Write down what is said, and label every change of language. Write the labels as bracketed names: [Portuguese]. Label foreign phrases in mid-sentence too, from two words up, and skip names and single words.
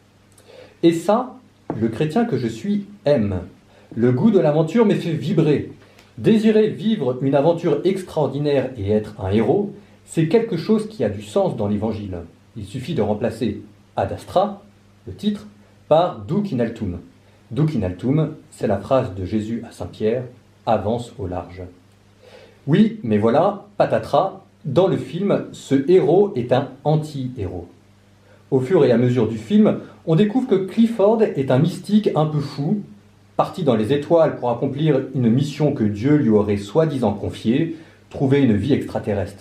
[French] Et ça, le chrétien que je suis aime. Le goût de l'aventure m'est fait vibrer. Désirer vivre une aventure extraordinaire et être un héros, c'est quelque chose qui a du sens dans l'Évangile. Il suffit de remplacer Ad Astra, le titre, par [Latin] Duc in altum. Duc in altum, [French] c'est la phrase de Jésus à Saint-Pierre, avance au large. Oui, mais voilà, patatras, dans le film, ce héros est un anti-héros. Au fur et à mesure du film, on découvre que Clifford est un mystique un peu fou, parti dans les étoiles pour accomplir une mission que Dieu lui aurait soi-disant confiée, trouver une vie extraterrestre.